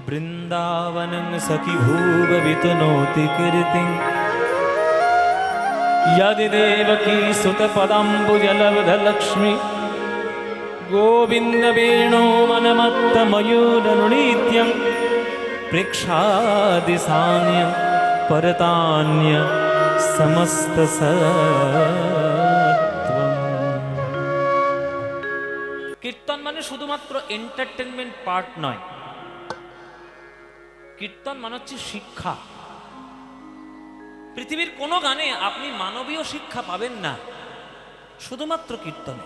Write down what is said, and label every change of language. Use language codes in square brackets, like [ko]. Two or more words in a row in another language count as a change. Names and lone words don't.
[sa] বৃন্দাবনং সখি ভুব বিতনোতি কীর্তিং यदि देवकी सुतपदाम्बुजलब्धलक्ष्मी गोविन्द वेणो मनमत्तमयूरनुनीत्यं प्रेक्षादिशान्य परतान्य समस्तसत्त्वम्। [bn] কীর্তন মানে শুধুমাত্র [en] entertainment part [bn] নয়, কীর্তন মানে হচ্ছে শিক্ষা। পৃথিবীর কোনো গানে আপনি মানবীয় শিক্ষা পাবেন না, শুধুমাত্র কীর্তনে।